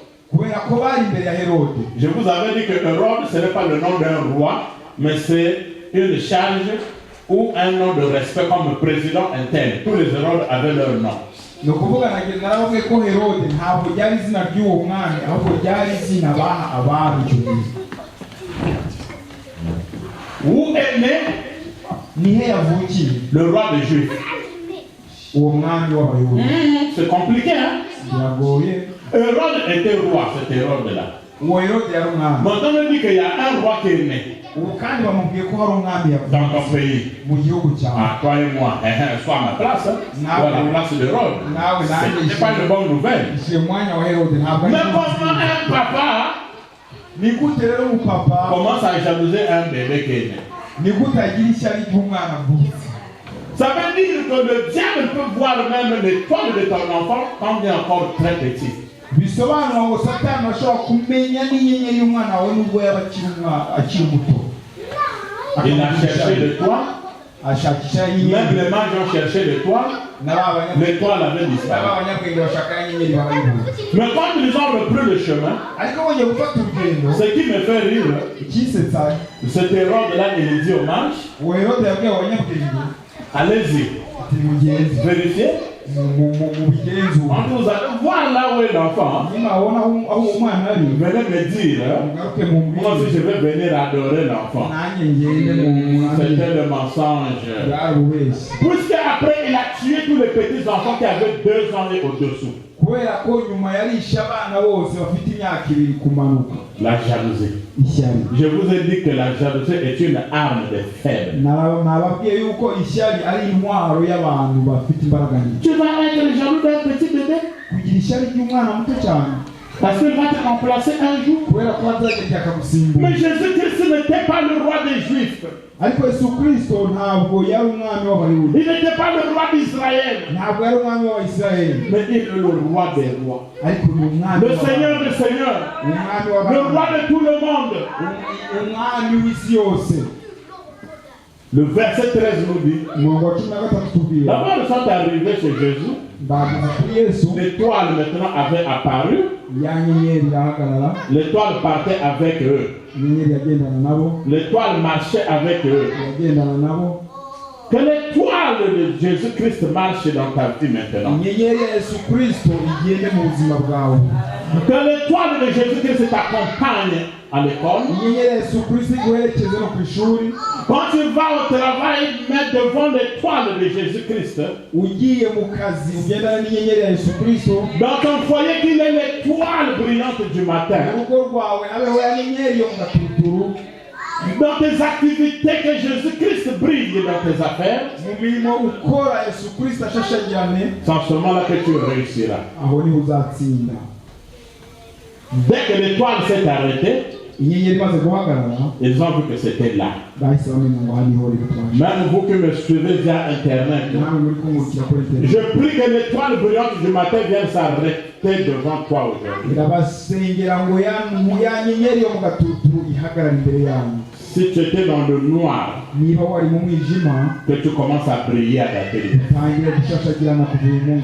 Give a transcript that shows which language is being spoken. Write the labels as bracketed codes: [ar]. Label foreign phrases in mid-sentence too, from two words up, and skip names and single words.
[fr] Je vous avais dit que Hérode, ce n'est pas le nom d'un roi, mais c'est une charge ou un nom de respect comme président interne. Tous les Hérodes avaient leur nom. Où est né [rw] nihe yavukiye [fr] Le roi des Juifs. [rw] uwo mwami w'abayuda. [fr] C'est compliqué, hein? [rw] Biragoye. [fr] Hérode était roi, cet Hérode-là. [rw] uwo Herode yari umwami. [fr] Maintenant, on dit qu'il y a un roi qui est né [rw] ubu kandi bamubwiye ko hari umwami [fr] dans ton pays. [rw] mu gihugu cyawe. [fr] Ah, toi et moi, sois à ma place, hein? Ou à la place d'Hérode. Ce n'est pas une bonne nouvelle. [rw] Je mwanya wa Herode ntabwo [fr] Mais comment un papa [rw] ni gute rero umupapa [fr] commence à jalouser un bébé qui est né? [rw] ni gute agira ishyari ry'umwana avutse? [fr] Ça veut dire que le diable peut voir même l'étoile de ton enfant quand il est encore très petit. [rw] bisobanura ngo satani ashobora kumenya n'inyenyeri y'umwana wawe nubwo yaba akiri muto. [fr] Il a cherché l'étoile. [rw] ashakisha [fr] Même [rw] inyenyeri. [fr] les mages ont cherché l'étoile. L'étoile avait disparu. [rw] n'abanyabwenge bashaka inyenyeri barayibona. [fr] Mais quand ils ont repris le chemin, [rw] ariko bongeye gufata urugendo, [fr] ce qui me fait rire, [rw] ikisetsa [fr] cet Hérode-là, il dit aux mages, [rw] uwo Herode yabwiye abanyabwenge [fr] allez-y, [rw] ati mugenzi [fr] vérifiez. [rw] mu bigenzura. [fr] On vous allez voir là où est l'enfant. [rw] nimabona aho uwo mwana ari [fr] Venez me dire, [rw] mugaruke mu [fr] moi aussi je vais venir adorer l'enfant. [rw] nanjye ngende mu [fr] C'était le mensonge. [rw] bw'ubeshyi. [fr] Puisque après il a tué tous les petits enfants qui avaient 2 ans et au-dessous. [rw] kubera ko nyuma yarishe abana bose bafite imyaka 2 kumanuka. [fr] La jalousie. [rw] ishyari. [fr] Je vous ai dit que la jalousie est une arme des faibles. [rw] nababwiye yuko ishyari ari intwaro y'abantu bafite imbaraga nyinshi. [fr] Tu vas être jaloux d'un petit bébé [rw] kugira ishyari ry'umwana muto cyane [fr] parce qu'il va te remplacer un jour. [rw] kubera ko azagenda akamusimbura. [fr] Mais Jésus-Christ n'était pas le roi des Juifs. [rw] ariko Yesu Kristo ntabwo yari umwami w'abayuda. [fr] Il n'était pas le roi d'Israël. [rw] ntabwo yari umwami w'Abisirayeli. [fr] Mais il est le roi des rois. [rw] ariko ni umwami [fr] Le Seigneur des seigneurs. [rw] umwami [fr] Le roi [rw] w'abantu. [fr] de tout le monde. [rw] umwami w'isi yose. [fr] Le verset 13 nous dit, [rw] umurongo wa 13 tubwira [fr] d'abord ils sont arrivés chez Jésus. [rw] bageze kuri Yesu. [fr] L'étoile maintenant avait apparu. [rw] ya nyenyeri irahagarara. [fr] L'étoile partait avec eux. [rw] inyenyeri yagendana nabo. [fr] L'étoile marchait avec eux. [rw] yagendana nabo. [fr] Que l'étoile de Jésus-Christ marche dans ta vie maintenant. [rw] inyenyeri ya Yesu Kristo igende mu buzima bwawe. [fr] Que l'étoile de Jésus-Christ t'accompagne à l'école. [rw] inyenyeri ya Yesu Kristo iguherekeze no ku ishuri. [fr] Quand tu vas au travail, mets devant l'étoile de Jésus-Christ. [rw] ugiye mu kazi ugendana n'inyenyeri ya Yesu Kristo. [fr] Dans ton foyer, qu'il est l'étoile brillante du matin. [rw] mu rugo rwawe abeho ya nyenyeri yo mu gaturuturu. [fr] Dans tes activités, que Jésus-Christ brille dans tes affaires. [rw] mu mirimo ukora Yesu Kristo ashashagirane. [fr] C'est en ce moment-là que tu réussiras. [rw] aho niho uzatsinda. [fr] Dès que l'étoile s'est arrêtée, [rw] inyenyeri imaze guhagarara [fr] ils ont vu que c'était là. [rw] bahise bamenya ngo aha niho rero twaje. [fr] Même vous qui me suivez via Internet, [rw] nawe muri kumurikira kuri internet. [fr] je prie que l'étoile brillante du matin vienne s'arrêter devant toi aujourd'hui. [rw] irabasengera ngo ya nyenyeri yo mu gaturuturu ihagarara imbere yanyu. [fr] Si tu étais dans le noir, [rw] niba wari mu mwijima [fr] que tu commences à briller à ta télé. [rw] utangire gushashagirana kuva uyu munsi.